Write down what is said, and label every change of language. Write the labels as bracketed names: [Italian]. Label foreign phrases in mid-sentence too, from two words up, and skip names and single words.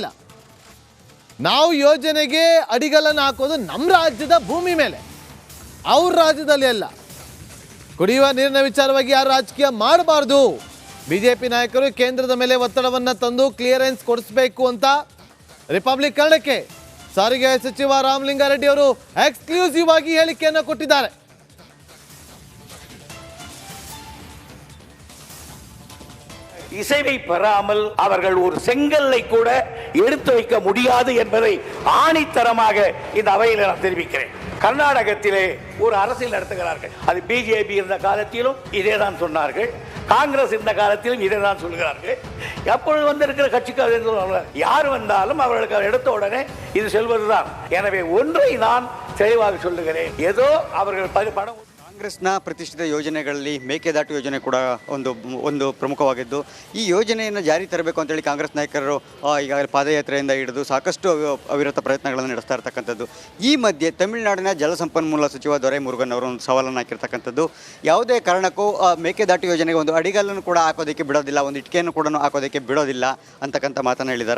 [Kannada] ನಾವು ಯೋಜನೆಗೆ ಅಡಿಗಲನ್ನು ಹಾಕೋದು ನಮ್ಮ ರಾಜ್ಯದ ಭೂಮಿ ಮೇಲೆ, ಅವ್ರ ರಾಜ್ಯದಲ್ಲಿ ಅಲ್ಲ. ಕುಡಿಯುವ ನೀರಿನ ವಿಚಾರವಾಗಿ ಯಾರು ರಾಜಕೀಯ ಮಾಡಬಾರ್ದು. ಬಿಜೆಪಿ ನಾಯಕರು ಕೇಂದ್ರದ ಮೇಲೆ ಒತ್ತಡವನ್ನು ತಂದು ಕ್ಲಿಯರೆನ್ಸ್ ಕೊಡಿಸಬೇಕು ಅಂತ ರಿಪಬ್ಲಿಕ್ ಕನ್ನಡಕ್ಕೆ ಸಾರಿಗೆ ಸಚಿವ ರಾಮಲಿಂಗಾರೆಡ್ಡಿ ಅವರು ಎಕ್ಸ್ಕ್ಲೂಸಿವ್ ಆಗಿ ಹೇಳಿಕೆಯನ್ನು ಕೊಟ್ಟಿದ್ದಾರೆ. [Tamil] இசைவை பெறாமல் அவர்கள் ஒரு செங்கல்லை கூட எடுத்து வைக்க முடியாது என்பதை ஆணித்தரமாக இந்த அவையில் நான் தெரிவிக்கிறேன். கர்நாடகத்திலே ஒரு அரசியல் நடத்துகிறார்கள். அது பிஜேபி இருந்த காலத்திலும் இதே தான் சொன்னார்கள், காங்கிரஸ் இருந்த காலத்திலும் இதை தான் சொல்கிறார்கள். எப்பொழுது வந்திருக்கிற கட்சிக்கு யார் வந்தாலும் அவர்களுக்கு எடுத்த உடனே இது செல்வதுதான். எனவே ஒன்றை நான் தெளிவாக சொல்லுகிறேன், ஏதோ அவர்கள் பணம் [Kannada] ಕಾಂಗ್ರೆಸ್ನ ಪ್ರತಿಷ್ಠಿತ ಯೋಜನೆಗಳಲ್ಲಿ ಮೇಕೆದಾಟು ಯೋಜನೆ ಕೂಡ ಒಂದು ಪ್ರಮುಖವಾಗಿದ್ದು, ಈ ಯೋಜನೆಯನ್ನು ಜಾರಿ ತರಬೇಕು ಅಂತೇಳಿ ಕಾಂಗ್ರೆಸ್ ನಾಯಕರು ಈಗಾಗಲೇ ಪಾದಯಾತ್ರೆಯಿಂದ ಹಿಡಿದು ಸಾಕಷ್ಟು ಅವಿರತ ಪ್ರಯತ್ನಗಳನ್ನು ನಡೆಸ್ತಾ ಇರ್ತಕ್ಕಂಥದ್ದು. ಈ ಮಧ್ಯೆ ತಮಿಳುನಾಡಿನ ಜಲಸಂಪನ್ಮೂಲ ಸಚಿವ ದೊರೈಮುರುಗನ್ ಅವರು ಒಂದು ಸವಾಲನ್ನು ಹಾಕಿರ್ತಕ್ಕಂಥದ್ದು, ಯಾವುದೇ ಕಾರಣಕ್ಕೂ ಮೇಕೆದಾಟು ಯೋಜನೆಗೆ ಒಂದು ಅಡಿಗಲ್ಲನ್ನು ಕೂಡ ಹಾಕೋದಕ್ಕೆ ಬಿಡೋದಿಲ್ಲ, ಒಂದು ಇಟ್ಟಿಗೆಯನ್ನು ಕೂಡ ಹಾಕೋದಕ್ಕೆ ಬಿಡೋದಿಲ್ಲ ಅಂತಕ್ಕಂಥ ಮಾತನ್ನು ಹೇಳಿದ್ದಾರೆ.